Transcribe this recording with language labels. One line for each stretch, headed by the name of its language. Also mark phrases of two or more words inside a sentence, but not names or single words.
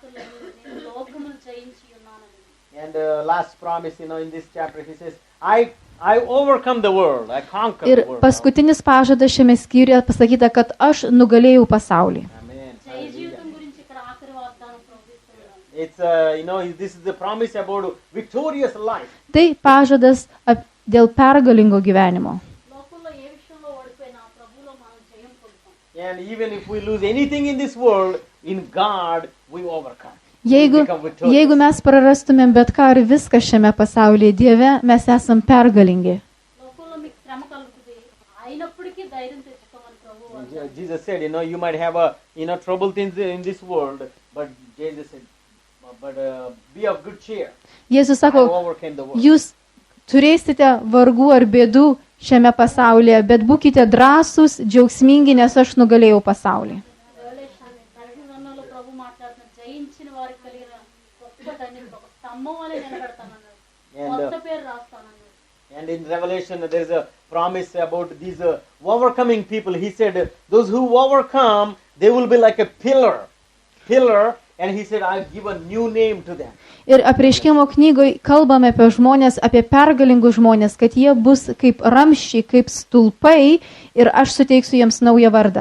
English: And last promise, in this chapter, he says, I overcome the world. I conquer
Lithuanian: Ir
English: the world.
Lithuanian: paskutinis pažadas šiame skyriuje pasakyta, kad aš nugalėjau pasaulį. Amen.
Telugu: జయ జీవితం గురించి ఇక్కడ ఆఖరి వాగ్దానం ప్రవహిస్తున్నాడు.
English: It's this is the promise about victorious life.
Lithuanian: Tai pažadas dėl pergalingo gyvenimo.
Telugu: లోకంలో ఏ విషయంలో ఓడిపోయినా ప్రభువులో మనం జయం పొందుతాం.
English: And even if we lose anything in this world, in God we overcome.
Lithuanian: Jeigu mes prarastumėm bet ką ir viską šiame pasaulyje, Dieve, mes esam pergalingi.
Telugu: లోకంలో మీకు శ్రమ కలుగుతుంది, అయినప్పటికీ ధైర్యం తెచ్చుకోమని ప్రభువు
English: Jesus said, you might have trouble things in this world, but Jesus said, but be of good cheer.
Lithuanian: Jėzus
English: I
Lithuanian: sako,
English: overcame the world.
Lithuanian: jūs turėsite vargų ar bėdų šiame pasaulyje, bet būkite drąsūs, džiaugsmingi, nes aš nugalėjau pasaulį.
Telugu: ప్రకటనలో ప్రభు మాట్లాడుతున్నారు, జయించిన వారికి కలిగిన గొప్ప ధన్యత ఒక స్తంభం వలె నిలబెడతానన్నారు, కొత్త పేరు రాస్తానన్నారు.
English: And in Revelation, there is a promise about these overcoming people. He said, those who overcome, they will be like a pillar. And he said, I'll give a new name to them.
Lithuanian: Ir apreiškimo knygoje kalbame apie žmonės, apie pergalingus žmonės, kad jie bus kaip ramščiai, kaip stulpai ir aš suteiksiu jiems naują vardą.